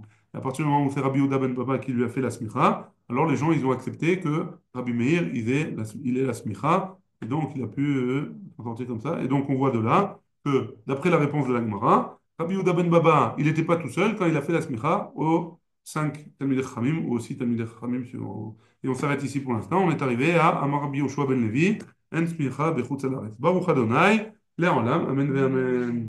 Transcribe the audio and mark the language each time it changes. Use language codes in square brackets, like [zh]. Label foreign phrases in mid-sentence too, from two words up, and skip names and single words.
[fr] À partir du moment où c'est Rabbi Yehuda ben Baba qui lui a fait la smicha, alors les gens, ils ont accepté que Rabbi Meir, il est la smicha. Et donc, il a pu s'en sortir comme ça. Et donc, on voit de là que, d'après la réponse de la Gemara, Rabbi Yehuda ben Baba, il n'était pas tout seul quand il a fait la smicha aux 5 [he] תלמידי חכמים, [fr] ou aux 6 [he] תלמידי חכמים [fr] suivants. Et on s'arrête ici pour l'instant. On est arrivé à [he] אמר רבי יהושע בן לוי, אין סמיכה בחוץ לארץ. ברוך אדוני, לעולם, אמן ואמן.